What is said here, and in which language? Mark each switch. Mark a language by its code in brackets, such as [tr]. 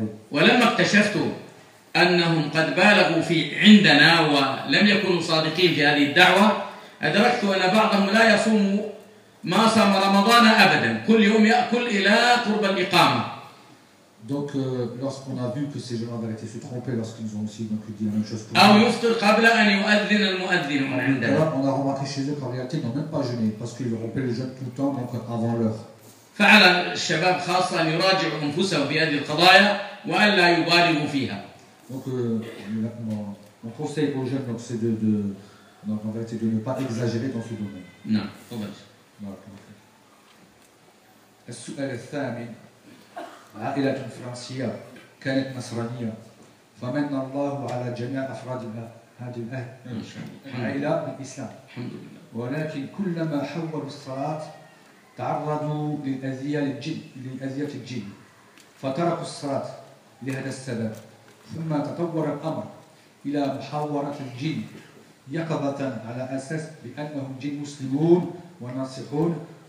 [ar] ولما اكتشفت أنهم قد بالغوا في عندنا ولم يكونوا صادقين في هذه الدعوة أدركت أن بعضهم لا يصوم ما صام رمضان أبدا كل يوم يأكل إلى قرب الإقامة. [fr] Donc lorsqu'on a vu que ces gens avaient été se tromper lorsqu'ils ont aussi donc dit la même chose. [ar] أو يفطر قبل أن يؤذن المؤذن من عندنا. [fr] On a remarqué chez eux qu'en réalité ils n'ont même pas jeûné parce qu'ils rompaient le jeûne tout le temps donc avant l'heure. [ar] فعلى الشباب خاصة أن يراجعوا أنفسهم في هذه القضايا وأن لا يبالغوا فيها. [fr] Donc mon conseil aux jeunes donc c'est donc en fait de ne pas exagérer dans ce domaine. [ar] نعم تفضل. السؤال الثامن عائلة فرنسية كانت نصرانية فمن الله على جميع أفرادها هذه العائلة الإسلام ولكن كلما حولوا الصلاة تعرضوا لأذية الجن فتركوا الصلاة لهذا السبب ثم تطور الأمر إلى محاورة الجن يقظة على أساس بأنهم جن مسلمون وناصحون